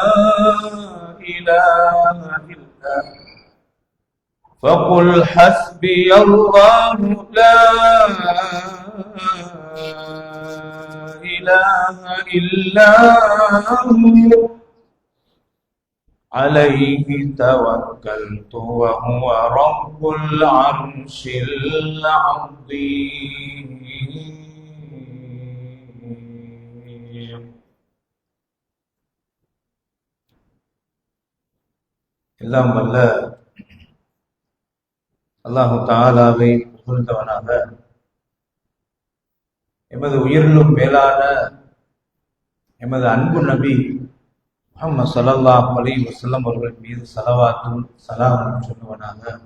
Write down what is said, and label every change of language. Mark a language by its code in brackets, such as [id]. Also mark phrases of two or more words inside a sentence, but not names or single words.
[ar] إله إلا فقل حسبي الله لا إله إلا هو عليه توكلت وهو رب العرش [ta] العظيم எல்லாம் வல்ல அல்லாஹு தஆலாவை புகழ்ந்தவனாக எமது உயிரிலும் மேலான எமது அன்பு நபி முஹம்மது [ar] صلى الله عليه وسلم [ta] அவர்கள் மீது ஸலவாத்தும் ஸலாமும் சொல்லுவனாக.